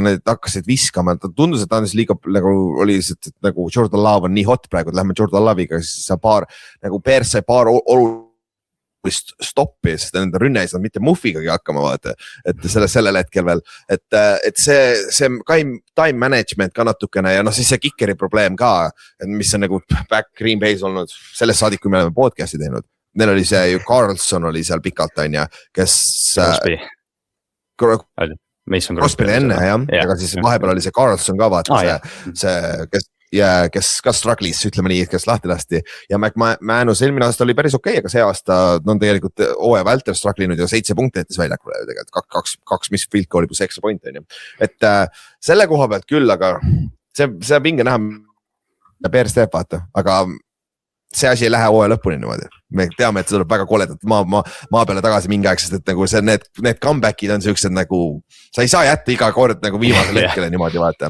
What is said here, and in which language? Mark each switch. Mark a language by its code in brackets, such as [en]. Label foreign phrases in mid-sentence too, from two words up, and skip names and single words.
[et] need hakkasid viskama, ta tundus, et ta on siis liiga nagu oli, et nagu Jordan Love on nii hot praegu, et lähme Jordan Love'iga, siis sa nagu Bears sai paar stoppi, sest nende rünne ei saanud mitte muffigagi hakkama vaata, et sellel hetkel veel, et see [en] time management [et] ka natukene ja noh, siis see kickeri probleem ka, mis on nagu back Green Bay's olnud sellest saadik, kui me oleme podcast'i teinud. Neil oli see ju Carlson oli seal pikalt on ja, kes Crosby enne jah, aga siis vahepeal oli see Carlson ka vaata kes ka struggle'is, ütleme nii, kes lahti lasti ja McManus eelmine aasta oli päris okei, aga see aasta on tegelikult hooaja vältel struggle'inud ja 7 punkti jättis väljakule tegelikult, 2 mis [en] field goal'i plus extra point [et] on ju. Et selle koha pealt küll, aga see pinge näha, Bears teeb vaata, aga see asi ei lähe hooaja lõpuni niimoodi. Me teame, et see tuleb väga koledalt maa peale tagasi mingi aeg, sest et nagu see, need comeback'id on siuksed nagu, sa ei saa jätta iga kord nagu viimasel hetkele niimoodi vaata.